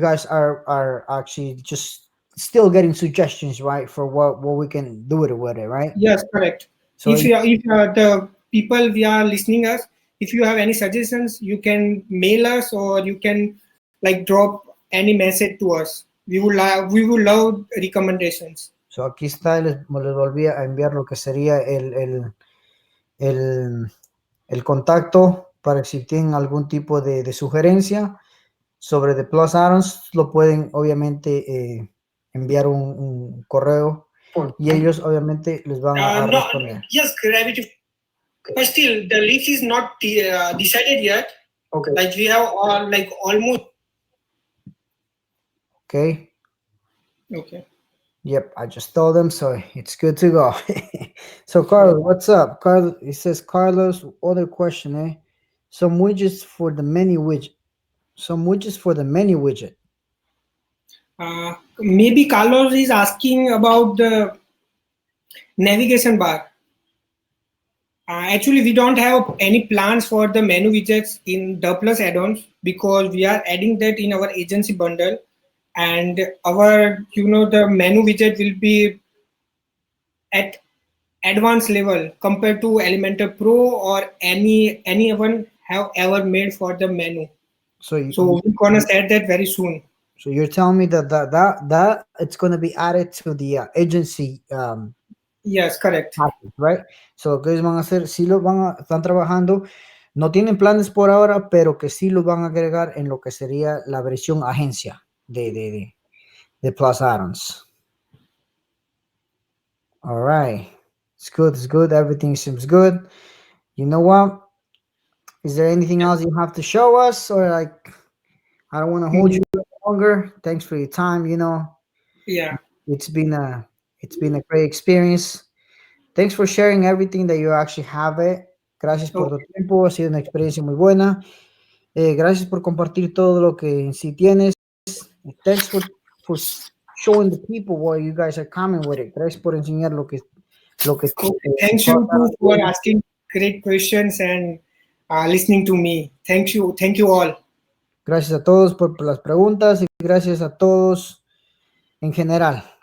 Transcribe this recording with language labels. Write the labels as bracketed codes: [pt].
[en] are actually just still getting suggestions, right, for what we can do with it, right? Yes, correct. So If the people we are listening us, if you have any suggestions, you can mail us or you can like drop any message to us. We would love recommendations. [es] so aquí está, les volví a enviar lo que sería el, el contacto para si tienen algún tipo de sugerencia sobre The Plus Addons, lo pueden obviamente enviar un correo y ellos obviamente les van a [en] No, [es] responder. [en] yes, gravity. But still, the list is not decided yet. Okay. Like we have like almost. Okay. Okay. Yep, I just told them, so it's good to go. So, Carlos, what's up? Carlos, it says, Carlos, other question, eh? Some widgets for the menu widget. Some widgets for the menu widget. Maybe Carlos is asking about the navigation bar. Actually, we don't have any plans for the menu widgets in the Plus add-ons because we are adding that in our agency bundle, and our the menu widget will be at advanced level compared to Elementor Pro or anyone have ever made for the menu. So, So we're gonna start that very soon. so you're telling me that it's going to be added to the agency Yes, correct. package, right? [es] So, lo que ellos van a hacer, sí lo están trabajando, no tienen planes por ahora, pero que sí lo van a agregar en lo que sería la versión agencia de Plus Addons. [en] All right. It's good. It's good. Everything seems good. You know what? Is there anything else you have to show us, or like I don't want to hold you longer? Thanks for your time. Yeah. It's been a great experience. Thanks for sharing everything that you actually have it. [es] Gracias por tu tiempo. Ha sido una experiencia muy buena. Gracias por compartir todo lo que en sí tienes. [en] Thanks for showing the people what you guys are coming with it. [es] Gracias por enseñar lo que [en] Thanks you too for asking great questions and listening to me. Thank you all. [es] Gracias a todos por las preguntas y gracias a todos en general.